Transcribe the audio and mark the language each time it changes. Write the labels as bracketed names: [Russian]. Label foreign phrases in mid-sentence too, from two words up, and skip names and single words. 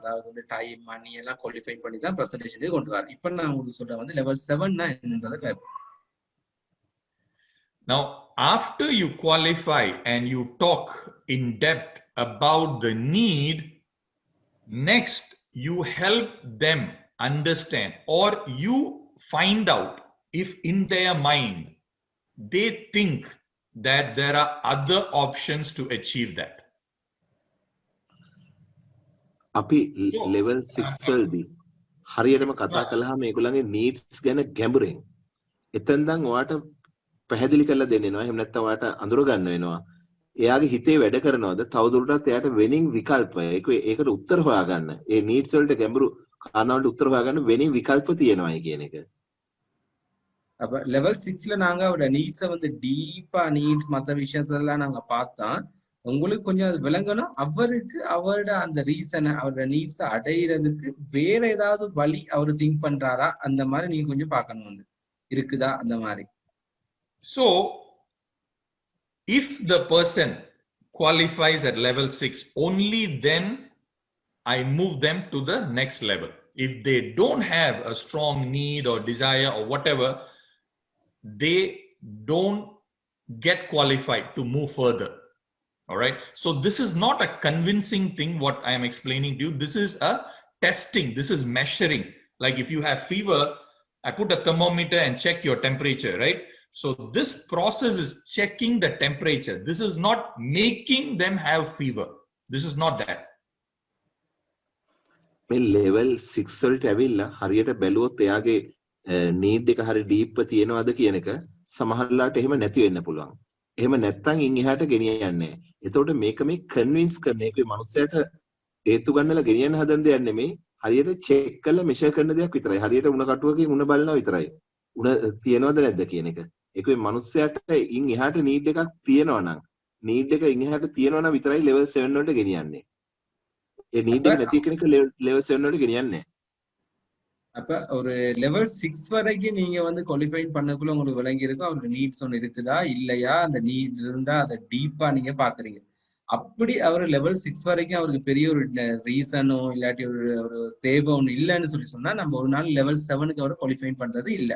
[Tamil] அதாவது வந்து [English] time money [Tamil] எல்லாம் குவாலிஃபை பண்ணி தான் ப்ரெசன்டேஷனுக்கு கொண்டு வரோம். இப்ப நான் உங்களுக்கு சொல்றேன் வந்து லெவல் 7னா என்னன்றதை கேட்போம். [English] Now, after you qualify and you talk in depth about the need, next you help them understand, or you find out if in their mind they think that there are other options to achieve that. [Sinhala] අපි level 6 වලදී හරියටම කතා කළාම මේගොල්ලන්ගේ needs ගැන ගැඹුරින් එතෙන්දන් ඔයාට පැහැදිලි කරලා දෙන්න වෙනවා. එහෙම නැත්නම් ඔයාට අඳුර ගන්න වෙනවා. එයාගේ හිතේ වැඩ කරනවද තවදුරටත් එයාට වෙනින් විකල්ප ඒකට උත්තර හොයාගන්න. ඒ needs වලට ගැඹුරු කාරණාවලට උත්තර හොයාගන්න වෙනින් විකල්ප තියෙනවායි කියන එක. [Tamil] அப்ப லெவல் 6ல நாங்க அவரோட நீட்ஸை வந்து டீப்பா நீட்ஸ் மற்ற விஷயத்தெல்லாம் நாங்க பார்த்தா உங்களுக்கு கொஞ்சம் அது விளங்கணும். அவருக்கு அவரோட அந்த ரீசனை அவரோட நீட்ஸை அடையிறதுக்கு வேற ஏதாவது வழி அவரு திங்க் பண்றாரா அந்த மாதிரி நீங்க கொஞ்சம் பார்க்கணும் வந்து இருக்குதா அந்த மாதிரி. [English] So, if the person qualifies at level 6, only then I move them to the next level. If they don't have a strong need or desire or whatever, they don't get qualified to move further. All right. So this is not a convincing thing, what I am explaining to you. This is a testing. This is measuring. Like if you have fever, I put a thermometer and check your temperature, right? So this process is checking the temperature. This is not making them have fever. This is not that. [Sinhala] මේ level 6 වලට ඇවිල්ලා හරියට බැලුවොත් එයාගේ need එක හරිය deep තියෙනවද කියන එක සමහරලාට එහෙම නැති වෙන්න පුළුවන්. එහෙම නැත්තම් ඉන් එහාට ගෙනියන්නේ නැහැ. එතකොට මේක මේ convince කරන එක මනුස්සයාට හේතු ගන්නලා ගෙනියන්න හදන දෙයක් නෙමෙයි. හරියට check කරලා measure කරන දෙයක් විතරයි. හරියට උණ කටුවකින් උණ බලනවා විතරයි. උණ තියෙනවද නැද්ද කියන එක. ඒක මේ මනුස්සයාට ඉන් එහාට need එකක් තියෙනවා නම් need එක ඉන් එහාට තියෙනවා නම් විතරයි level 7 වලට ගෙනියන්නේ. ඒ need එක නැති කෙනෙක් level 7 වලට ගෙනියන්නේ නැහැ. [Tamil] அப்ப ஒரு லெவல் 6 வரைக்கும் நீங்க வந்து குவாலிஃபை பண்ணக்குள்ள உங்களுக்கு விளங்கி இருக்கும் அவருக்கு நீட்ஸ் ஒன்று இருக்குதா இல்லையா, அந்த நீட் இருந்தா அதை டீப்பா நீங்க பாக்குறீங்க. அப்படி அவர் லெவல் 6 வரைக்கும் அவருக்கு பெரிய ஒரு ரீசனோ இல்லாட்டி ஒரு தேவை ஒண்ணு இல்லைன்னு சொன்னா நம்ம ஒரு நாள் லெவல் 7க்கு அவரை குவாலிஃபை பண்றது இல்ல.